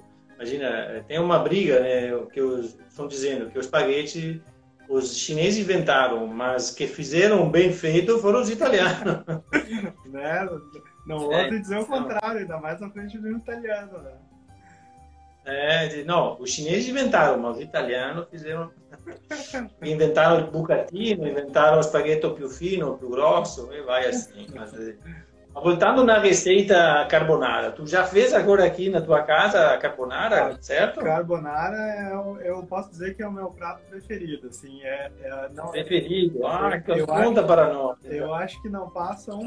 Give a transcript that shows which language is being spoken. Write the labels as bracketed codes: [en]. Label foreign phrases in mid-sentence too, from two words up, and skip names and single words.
[pt] Imagina, tem uma briga, né, que estão dizendo que o espaguete os chineses inventaram, mas que fizeram bem feito foram os italianos. Né? Não vou te dizer o contrário, ainda mais na frente do italiano, né? Não, os chineses inventaram, mas os italianos fizeram... Inventaram o bucatino, inventaram o [it] spaghetto più fino, più grosso, [pt] e vai assim. Mas, voltando na receita carbonara, tu já fez agora aqui na tua casa a carbonara, certo? Carbonara, eu posso dizer que é o meu prato preferido, assim, não, preferido? Conta para nós. Eu acho que não passa uma